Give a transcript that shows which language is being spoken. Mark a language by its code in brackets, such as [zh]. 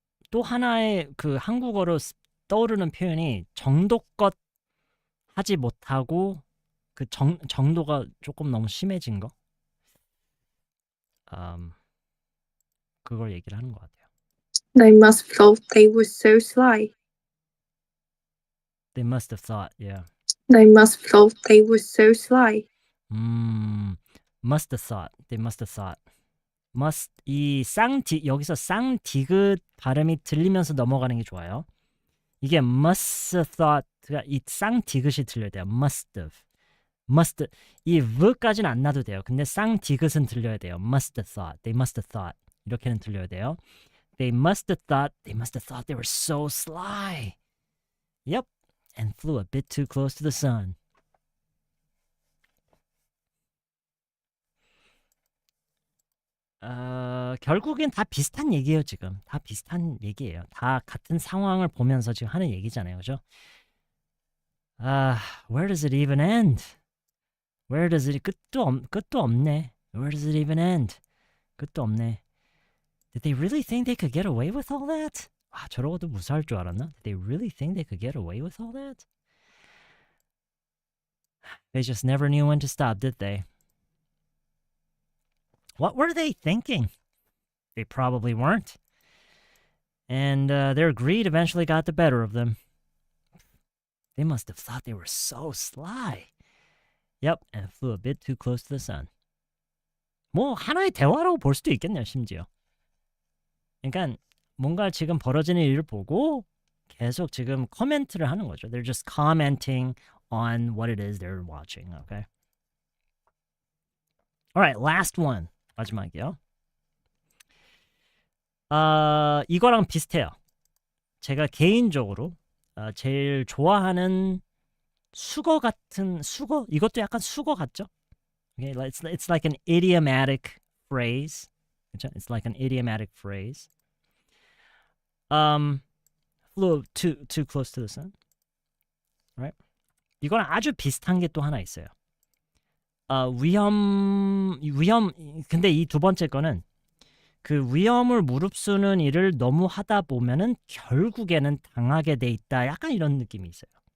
[ko] 또 하나의 그 한국어로 떠오르는 표현이 정도껏 하지 못하고 그 정도가 조금 너무 심해진 거. 그걸 얘기를 하는 것 같아요. [en] They must have thought they were so sly. They must have thought, yeah. They must have thought they were so sly. Must have thought. They must have thought. [ko] Must 이 여기서 쌍디귿 발음이 들리면서 넘어가는 게 좋아요. 이게 [en] must have thought [ko] 가 이 쌍디귿이 들려야 돼요. [en] Must have. [ko] Must 이 v까지는 안 나도 돼요. 근데 쌍디귿은 들려야 돼요. [en] Must have thought. They must have thought. [ko] 이렇게는 들려야 돼요. [en] They must have thought. They must have thought they were so sly. Yep. And flew a bit too close to the sun. [ko] 결국엔 다 비슷한 얘기예요. 지금 다 비슷한 얘기예요. 다 같은 상황을 보면서 지금 하는 얘기잖아요. 그죠? [en] Where does it even end? Where does it [ko] 끝도 없네. [en] Where does it even end? [ko] 끝도 없네. [en] Did they really think they could get away with all that? [ko] 저러고도 무사할 줄 알았나? [en] Did they really think they could get away with all that? They just never knew when to stop, did they? What were they thinking? They probably weren't. And their greed eventually got the better of them. They must have thought they were so sly. Yep, and flew a bit too close to the sun. [ko] 뭐 하나의 대화라고 볼 수도 있겠네요, 심지어. 그러니까 뭔가 지금 벌어지는 일을 보고 계속 지금 코멘트를 하는 거죠. [en] They're just commenting on what it is they're watching, okay? All right, last one. [ko] 마지막이요. 이거랑 비슷해요. 제가 개인적으로 제일 좋아하는 수거 같은 수거? 이것도 약간 수거 같죠? [en] Okay, it's like an idiomatic phrase. [ko] 그렇죠? [en] It's like an idiomatic phrase. Flew too close to the sun. Right? [ko] 이거랑 아주 비슷한 게 또 하나 있어요. 위험 근데 이 두 번째 거는 그 위험을 무릅쓰는 일을 너무 하다 보면은 결국에는 당하게 돼 있다. 약간 이런 느낌이 있어요.